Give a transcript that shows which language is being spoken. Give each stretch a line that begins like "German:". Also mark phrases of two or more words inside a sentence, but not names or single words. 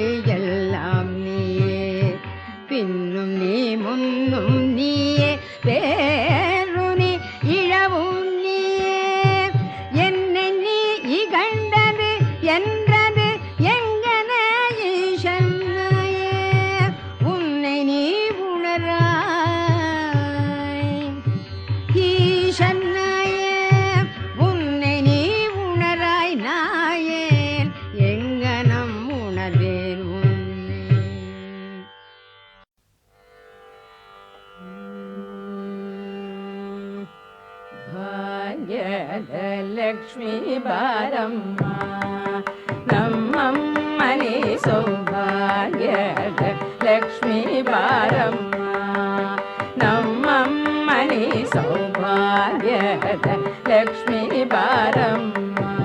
Tamil: எல்லாம் நீயே பின்னும் நீ முன்னும் நீயே பேரும் நீ இழவும் நீயே என்னை நீ இகழ்ந்தது என்றது எங்கன ஈசன்னையே உன்னை நீ உணராய் ஈசன்னையே உன்னை நீ உணராய் நாயேன் எங்கனம் உணர்வேன் உன்னை
Kannada: ಭಾಗ್ಯದ ಲಕ್ಷ್ಮೀ ಬಾರಮ್ಮ ನಮ್ಮಮ್ಮನಿ ಸೌಭಾಗ್ಯದ ಲಕ್ಷ್ಮೀ ಬಾರಮ್ಮ ನಮ್ಮಮ್ಮನಿ ಸೌಭಾಗ್ಯದ ಲಕ್ಷ್ಮೀ ಬಾರಮ್ಮ